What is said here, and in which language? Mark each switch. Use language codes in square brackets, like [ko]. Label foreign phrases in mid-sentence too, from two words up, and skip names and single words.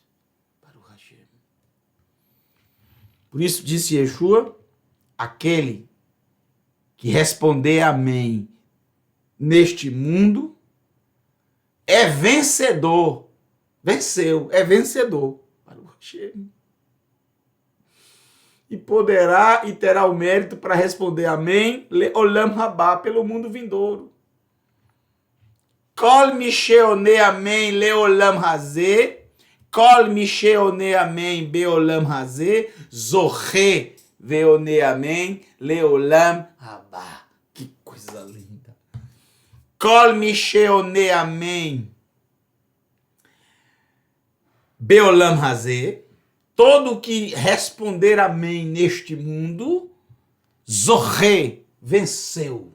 [pt] Por isso disse Yeshua, aquele que responder amém neste mundo é vencedor. Venceu, é vencedor. E poderá e terá o mérito para responder amém, [he] לעולם רבא, [pt] pelo mundo vindouro. [he] כל מי שעונה אמן, לעולם הזה, כל מי שעונה אמן, בעולם הזה, זוכה ועונה אמן, לעולם רבא. [pt] Que coisa linda. [he] כל מי שעונה אמן, בעולם הזה, [pt] todo que responder amém neste mundo, zorre, venceu.